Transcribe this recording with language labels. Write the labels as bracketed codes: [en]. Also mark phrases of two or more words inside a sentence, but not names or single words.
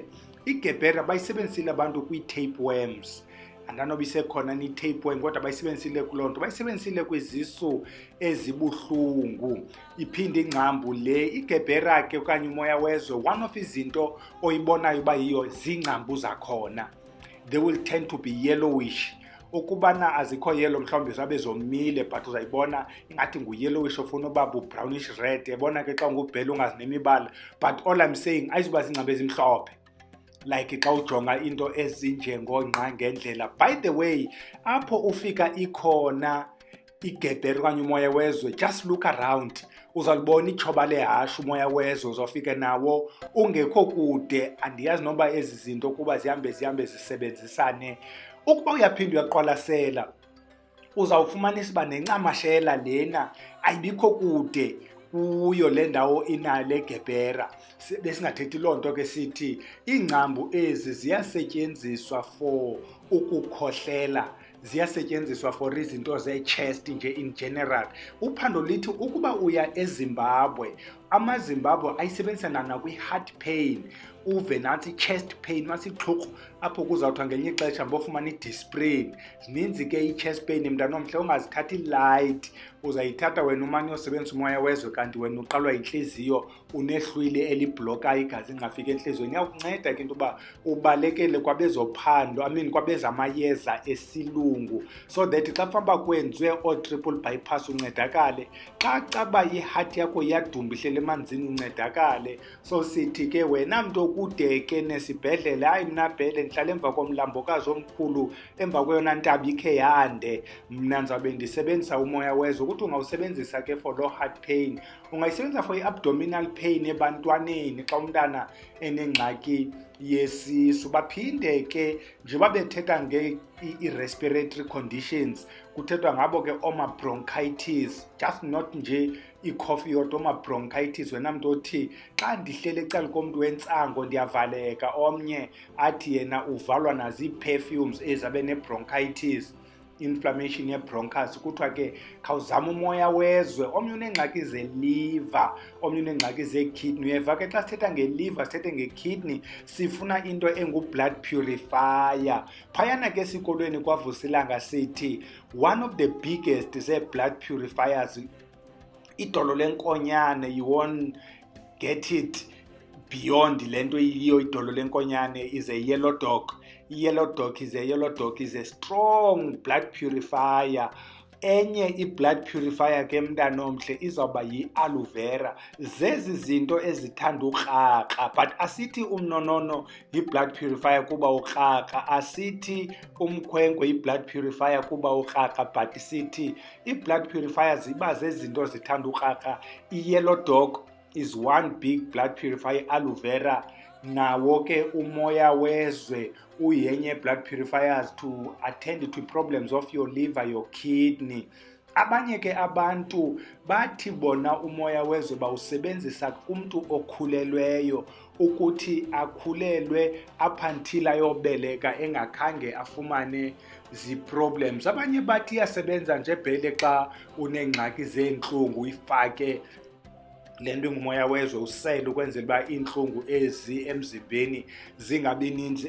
[xh] IGerbera bayisebenzisile abantu kwii-tapeworms, andanoba isekhona ni-tapeworm kodwa bayisebenzisile kuloo nto. Bayisebenzisile kwizisu ezibuhlungu, iphinde ingcambu le. IGerbera ke okanye umoya wezwe, [en] one of [xh] izinto oyibonayo uba yiyo ziingcambu zakhona. [en] They will tend to be yellowish. [xh] Ukubana azikho yellow mhlawumbi zabe zomile, but uzayibona ingathi ngu-yellowish ofuna uba bu-brownish red. Yabona ke xa ngubhela ungazinemibala, [en] but all I'm saying [xh] ayizuba ziingcambu ezimhlophe like xa ujonga into ezinjengongqa ngendlela. [en] By the way, [xh] apho ufika ikhona iGerbera okanye umoya wezwe, [en] just look around. [xh] uzalibona ichoba lehashe umoya wezwe, uzofika nawo ungekho kude. Andiyazi noba ezi zinto kuba zihambe zisebenzisane. Ukuba uyaphinda uyaqwalasela, uzawufumanisa uba nencamashela lena ayibikho kude kuyo le ndawo inayo le Gebera. Besingathethi loo nto ke sithi iingcambu ezi ziyasetyenziswa for ukukhohlela, ziyasetyenziswa for izinto ze-chest nje [en] in general. [xh] Uphando lithi ukuba uya eZimbabwe, amaZimbabwe ayisebenzisa nakwi-heart pain, uve nathi [en] chest pain, [xh] masixhurhu apho kuzawuthiwa ngelinye ixesha mbofumana i-Disprin. Zininzi ke i-chest pain, mntana omhle, ungazithathi light. Uzayithatha wena umane uyosebenzisa umoya wezwe kanti wena uqalwa yintliziyo, unehlwili elibhlokayo igazi lingafiki entliziyweni. Iyawukunceda ke into yoba ubalekele kwabezophando, kwabezamayeza esilungu, [en] so that [xh] xa kufanele kwenziwe oo-triple bypass uncedakale. Xa caba i-heart yakho iyadumba ihleli emanzini uncedakale. So sithi ke wena mntu okude ke nesibhedlele, hayi mna Bhele ndihlala emva komlambokazi omkhulu, emva kweyona ntaba ikhe yande, mna ndizawube ndisebenzisa umoya wezwe. Ukuthi ungawusebenzisa ke [en] for low heart pain, [xh] ungayisebenzisa for i-abdominal pain ebantwaneni xa umntana enengxaki yesisu. Baphinde ke njengoba bethetha nge-respiratory conditions, kuthethwa ngabo ke oma-bronchitis, just not nje ikhofi yodwa, oma-bronchitis. Wena mntu othi xa ndihlele ecala komntu wentsango ndiyavaleka, omnye athi yena uvalwa nazii-perfumes ezabe ne-bronchitis, inflammation ye-bronchus. Kuthiwa ke khawuzama umoya wezwe. Omnye uneengxaki ze-liver, omnye uneengxaki ze-kidney. Uyeva ke xa sithetha nge-liver sithethe nge-kidney, sifuna into engu-blood purifier. Phayana ke esikolweni kwaVusilanga sithi [en] one of the biggest [xh] zee-blood purifiers, idolo lenkonyane. [en] You won't get it beyond [xh] le nto yiyo idolo lenkonyane, [en] is a yellow dog. I-yellow dog is a strong blood purifier. [xh] Enye i-blood purifier ke mntana omhle izawuba yi-aloe vera. Zezi zinto ezithanda ukrakra, but asithi umnonono yi-blood purifier kuba ukrakra, asithi umkhwenkwe yi-blood purifier kuba ukrakra, but sithi i-blood purifier ziba zezinto zithanda ukrakra. [en] I-yellow dog is one big blood purifier, [xh] aloe vera nawo ke umoya wezwe uyenye [en] blood purifiers to attend to problems of your liver, your kidney. [xh] Abanye ke abantu bathi bona umoya wezwe bawusebenzisa kumntu okhulelweyo, ukuthi akhulelwe [en] up until [xh] ayobeleka engakhange afumane zi-problems. Abanye bathi iyasebenza nje Bhele xa uneengxaki zeentlungu, ifake le nto ingumoya wezwe usele ukwenzela uba iintlungu ezi emzimbeni zingabi ninzi.